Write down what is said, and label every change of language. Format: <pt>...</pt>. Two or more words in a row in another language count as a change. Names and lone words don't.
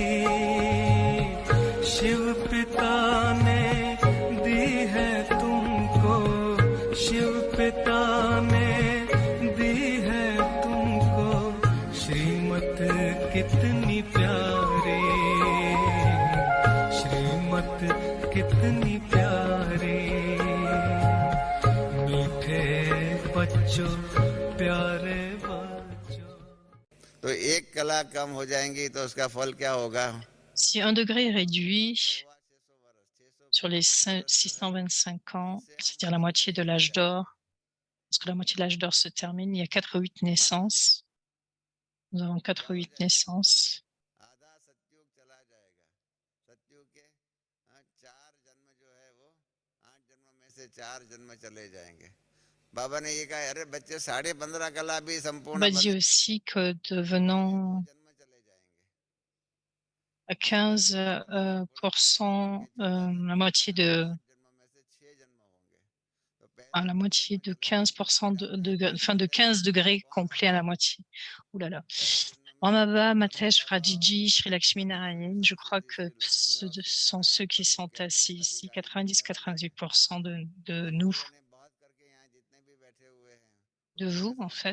<hi>शिव पिता ने दी है तुमको, शिव पिता ने दी है तुमको श्रीमत कितनी प्यारी, श्रीमत कितनी प्यारी। मीठे बच्चों, प्यारे बच्चों। तो एक कला कम हो जाएंगी तो उसका फल क्या होगा?</hi> <fr>Si 1 degré est réduit sur les 625 ans, c'est-à-dire la moitié de l'âge d'or, parce que la moitié de l'âge d'or se termine, il y a 4 ou 8 naissances. Nous avons 4 ou 8 naissances.</fr> <hi>आधा सतयुग चला जाएगा। सतयुग के 4 जन्म जो है वो 8 जन्म में से 4 जन्म चले जाएंगे। बाबा ने ये कहा, अरे बच्चे 15.5 कला भी संपूर्ण</hi> <fr>On dit aussi que devenant</fr> <hi>जन्म चले जाएंगे।</hi> <fr>à 15%, la moitié de</fr> <hi>8 जन्म में से 6 जन्म होंगे। तो</hi> <fr>à la moitié de 15% enfin de 15 degrés complets à la moitié. Ouh là là. Brahmabha, Matesh, Pradiji, Sri Lakshmi Narayan, je crois que ce sont ceux qui sont assis ici, 90-98% de nous, de vous en fait.</fr>